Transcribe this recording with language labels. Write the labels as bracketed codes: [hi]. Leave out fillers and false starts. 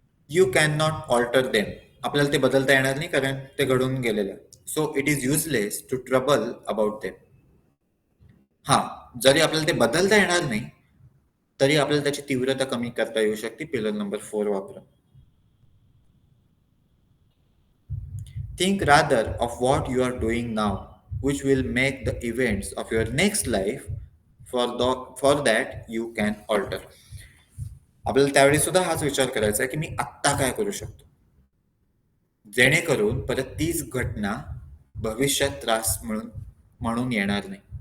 [en] You can not alter them. [mr] आपल्याला ते बदलता येणार नाही कारण ते घडून गेलेलं आहे. [en] So it is useless to trouble about them. [mr] हा, जरी आपल्याला ते बदलता येणार नाही तरी आपल्याला त्याची तीव्रता कमी करता येऊ शकते पिलर नंबर 4 वापरून. [en] Think rather of what you are doing now, which will make the events of your next life. For that you can alter. [mr] आपल्याला त्यावेळी सुद्धा हाच विचार करायचा आहे की मी आत्ता काय करू शकतो जेणेकरून परत तीच घटना भविष्यात त्रास म्हणून येणार नाही.